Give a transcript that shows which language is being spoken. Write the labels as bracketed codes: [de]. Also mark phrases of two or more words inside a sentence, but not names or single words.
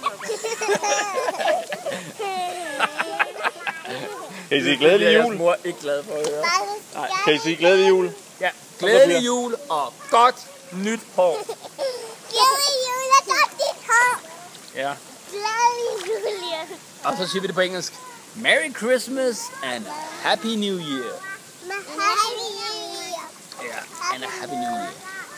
[da] Kan I sige glædelig jul? Det er mor ikke glad for at høre. Nej, kan I sige glædelig jul? Ja, glædelig jul og godt nyt hår. Glædelig jul og godt nyt hår. Ja. Glædelig jul. Og så siger vi det på engelsk. [en] Merry Christmas and Happy New Year. Happy New Year. Ja, and a Happy New Year.